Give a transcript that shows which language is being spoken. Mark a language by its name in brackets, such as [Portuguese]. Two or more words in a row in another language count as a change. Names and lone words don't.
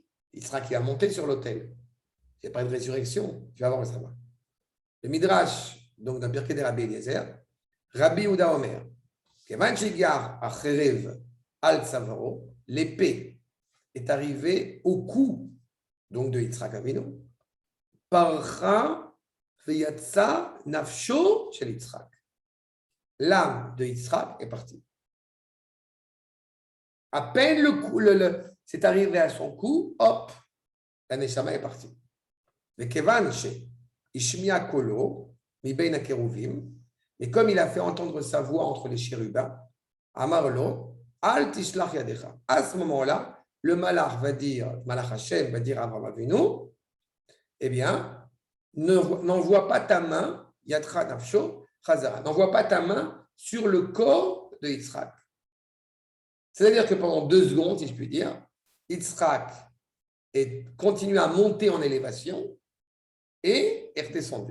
[French] Il sera qui va monter sur l'autel. Il n'y a pas de résurrection. Tu vas voir le savoir. Le Midrash, donc dans Pirkei de Rabbi Eliezer, [Hebrew] רבי יהודה אומר, כיון שהגיע החרב על צווארו, [French] l'épée est arrivé au cou donc de Yitzhak Avinu. [Hebrew] פרחה ויצאה נפשו של יצחק. [French] L'âme de Yitzhak est partie. À peine le cou, c'est arrivé à son cou, hop, la neshama est partie. [Hebrew] Mais כיון שהשמיע קולו מבין הכרובים, [French] mais comme il a fait entendre sa voix entre les chérubins, [Hebrew] אמר לו אל תשלח ידך. [French] À ce moment-là, le malach va dire, [Hebrew] מלאך השם [French] va dire à Avraham Avinu, eh bien, n'envoie pas ta main, [Hebrew] מיד נפשו חזרה, [French] n'envoie pas ta main sur le corps de Yitzhak. C'est-à-dire que pendant 2 secondes, si je puis dire, Yitzhak continue à monter en élévation et est redescendu.